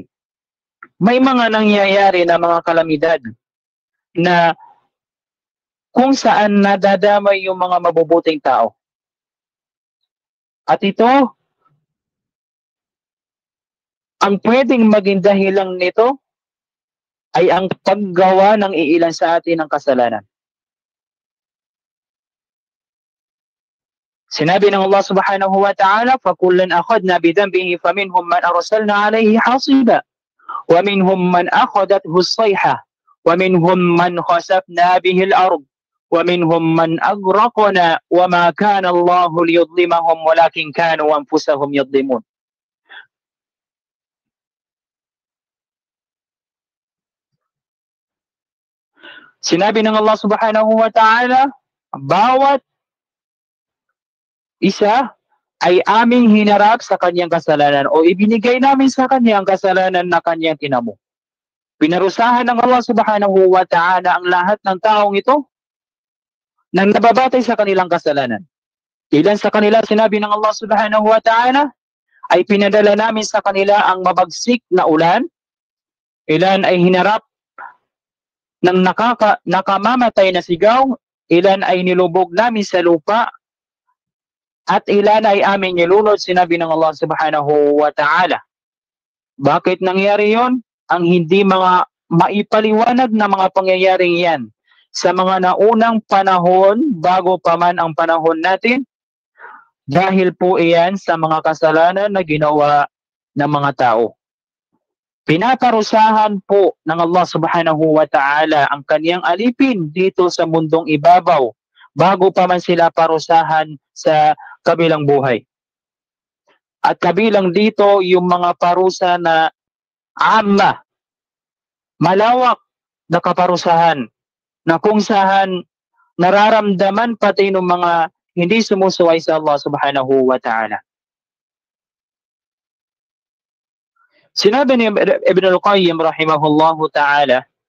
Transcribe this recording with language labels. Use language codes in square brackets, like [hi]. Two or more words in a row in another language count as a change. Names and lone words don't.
[tl] May mga nangyayari na mga kalamidad na kung saan nadadamay yung mga mabubuting tao. At ito, ang pwedeng maging dahilan nito ay ang paggawa ng iilan sa atin ng kasalanan. Sinabi ng Allah [ar] سبحانه وتعالى, فَكُلًّا أَخَذْنَا بِذَنْبِهِ فَمِنْهُمْ مَنْ أَرْسَلْنَا عَلَيْهِ حَاصِبًا وَمِنْهُمْ مَنْ أَخَذَتْهُ الصَّيْحَةُ وَمِنْهُمْ مَنْ خَسَفْنَا بِهِ الْأَرْضَ وَمِنْهُمْ مَنْ أَغْرَقْنَا وَمَا كَانَ اللَّهُ لِيُظْلِمَهُمْ وَلَكِنْ كَانُوا أَنفُسَهُمْ يَظْلِمُونَ. [tl] Sinabi ng Allah [ar] سبحانه وتعالى, [tl] bawat isa ay aming hinarap sa kanyang kasalanan o ibinigay namin sa kanya ang kasalanan na kanyang tinamo. Pinarusahan ng Allah [ar] سبحانه وتعالى [tl] ang lahat ng taong ito nang nababatay sa kanilang kasalanan. Ilan sa kanila, sinabi ng Allah [ar] سبحانه وتعالى, [tl] ay pinadala namin sa kanila ang mabagsik na ulan. Ilan ay hinarap ng nakamamatay na sigaw. Ilan ay nilubog namin sa lupa. At ilan ay aming nilunod, sinabi ng Allah [ar] سبحانه وتعالى. [tl] Bakit nangyari yon? Ang hindi mga maipaliwanag na mga pangyayaring yan sa mga naunang panahon bago pa man ang panahon natin, dahil po iyan sa mga kasalanan na ginawa ng mga tao. Pinaparusahan po ng Allah [ar] سبحانه وتعالى [tl] ang kaniyang alipin dito sa mundong ibabaw bago pa man sila parusahan sa kabilang buhay. At kabilang dito yung mga parusa na amma, malawak na kaparusahan na kung saan nararamdaman pati ng mga hindi sumusuway sa Allah [ar] سبحانه وتعالى. [tl] Sinabi ni Ibn al-Qayyim [ar] رحمه الله تعالى,